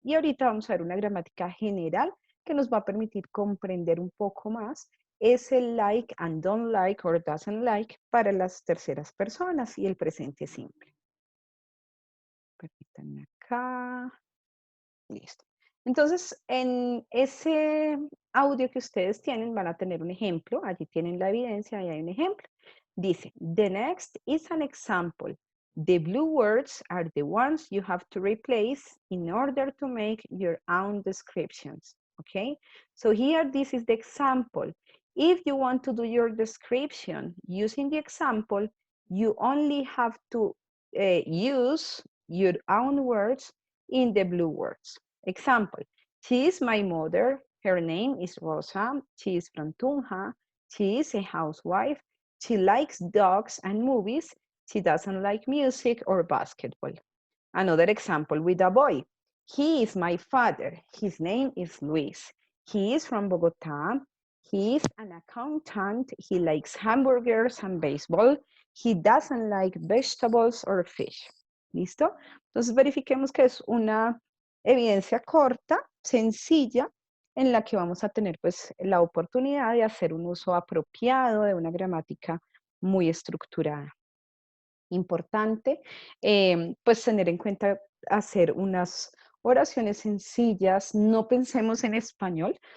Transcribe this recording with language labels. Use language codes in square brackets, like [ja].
[es] Y ahorita vamos a ver una gramática general que nos va a permitir comprender un poco más es el [en] like and don't like or doesn't like [es] para las terceras personas y el presente simple. Permítanme acá. Listo. Entonces, en ese audio que ustedes tienen van a tener un ejemplo. Allí tienen la evidencia y hay un ejemplo. [en] Dice, the next is an example. The blue words are the ones you have to replace in order to make your own descriptions. Okay? So here, this is the example. If you want to do your description using the example, you only have to use your own words in the blue words. Example, she is my mother. Her name is Rosa. She is from Tunja. She is a housewife. She likes dogs and movies. She doesn't like music or basketball. Another example with a boy. He is my father. His name is Luis. He is from Bogota. He is an accountant. He likes hamburgers and baseball. He doesn't like vegetables or fish. [es] ¿Listo? Entonces verifiquemos que es una evidencia corta, sencilla, en la que vamos a tener pues la oportunidad de hacer un uso apropiado de una gramática muy estructurada. Importante, pues tener en cuenta hacer unas oraciones sencillas, no pensemos en español.